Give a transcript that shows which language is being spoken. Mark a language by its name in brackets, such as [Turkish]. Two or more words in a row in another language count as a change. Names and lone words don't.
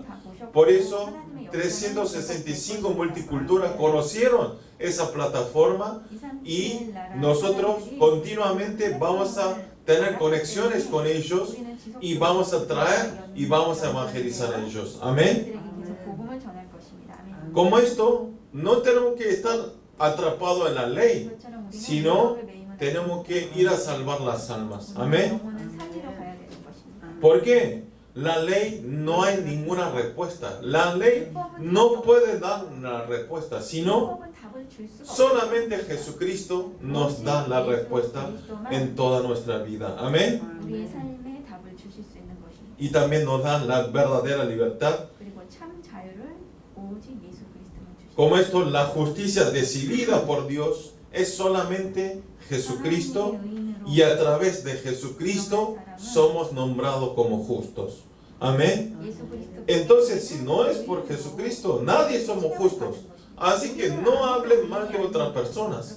[Spanish] Por eso 365 multiculturas conocieron esa plataforma y nosotros continuamente vamos a tener conexiones con ellos y vamos a traer y vamos a evangelizar a ellos. Amén. Como esto, no tenemos que estar atrapados en la ley, sino tenemos que ir a salvar las almas. Amén. [Korean] 영혼은 살리러 가야 되는 것입니다. [Spanish] ¿Por qué? La ley no hay ninguna respuesta. La ley no puede dar una respuesta, sino [Korean] 율법은 답을 줄 수가 없어요. [Spanish] solamente Jesucristo nos da la respuesta en toda nuestra vida. Amén. [Korean] 우리의 삶에 답을 주실 수 있는 것입니다. [Spanish] Y también nos da la verdadera libertad. [Korean] 그리고 참 자유를 오직 예수 그리스도만 주십니다. [Spanish] Como esto, la justicia decidida por Dios es solamente Jesucristo, y a través de Jesucristo somos nombrados como justos. Amén. Entonces, si no es por Jesucristo, nadie somos justos. Así que no hablen mal de otras personas.